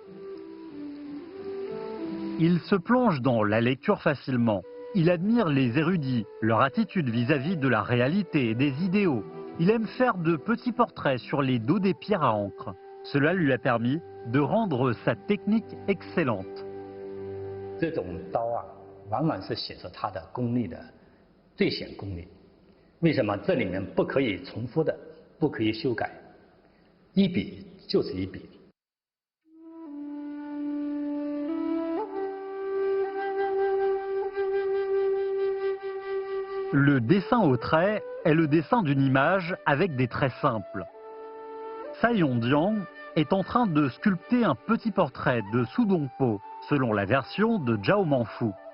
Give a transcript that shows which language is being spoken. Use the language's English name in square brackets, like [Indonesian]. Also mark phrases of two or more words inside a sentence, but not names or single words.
[French] Il se plonge dans la lecture facilement. Il admire les érudits, leur attitude vis-à-vis de la réalité et des idéaux. Il aime faire de petits portraits sur les dos des pierres à encre. Cela lui a permis de rendre sa technique excellente. [Chinese] 这种刀啊，往往是写着它的功力的最显功力。为什么？这里面不可以重复的，不可以修改。一笔就是一笔。 [French] Le dessin au trait est le dessin d'une image avec des traits simples. Tsai Yondiang est en train de sculpter un petit portrait de Su Dongpo, selon la version de Zhao Manfu.